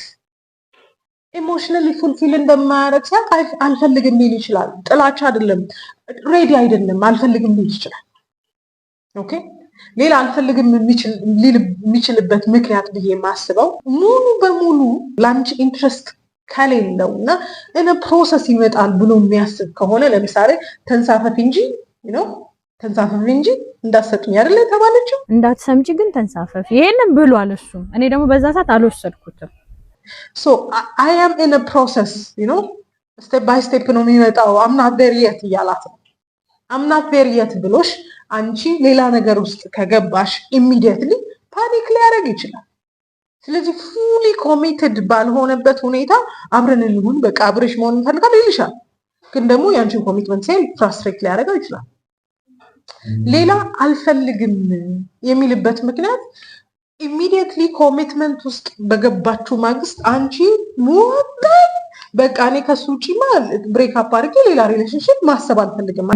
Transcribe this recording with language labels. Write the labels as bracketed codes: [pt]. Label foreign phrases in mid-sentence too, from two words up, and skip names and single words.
[en] emotionally fulfill [am] እንደማያደርግ ሲያውቅ አልፈልግም ሊል ይችላል። ጥላቻ አይደለም፣ ሬዲ አይደለም፣ አልፈልግም ሊል ይችላል። ኦኬ ሌላ አልፈልግም ሊል የሚችልበት ምክንያት ብዬ የማስበው ሙሉ በሙሉ ለአንቺ ኢንትረስት ከሌለው እና እነ ፕሮሰስ ይመጣል ብሎ የሚያስብ ከሆነ ለምሳሌ ተንሳፈፊ እንጂ እንዳትሰጥኝ አይደለ የተባለችው፣ እንዳትሰምጪ ግን ተንሳፈፊ ይሄንን ብሏል እሱም። እኔ ደግሞ በዛ ሰዓት አልወሰድኩትም። [en] So I am in a process, step by step [am] ነው የሚመጣው። [en] I'm not there yet [am] እያላት ነው። [en] I'm not there yet [am] ብሎሽ አንቺ ሌላ ነገር ውስጥ ከገባሽ [en] immediately panic [am] ሊያደርግ ይችላል። ስለዚህ [en] fully committed [am] ባልሆነበት ሁኔታ አብረን እንሁን በቃ አብረሽ መሆን እንፈልጋለን ይልሻል። ግን ደግሞ ያንቺን ኮሚትመንት ሴል ፍራስትሬት ሊያደርገው ይችላል። ሌላ አልፈልግም የሚልበት ምክንያት [en] immediately commitment [am] ውስጥ በገባችሁ ማግስት አንቺ ሞተን በቃ እኔ ከሱ ውጪ [en] break up [am] አድርጌ ሌላ ሪሌሽንሽፕ ማሰብ አልፈልግም።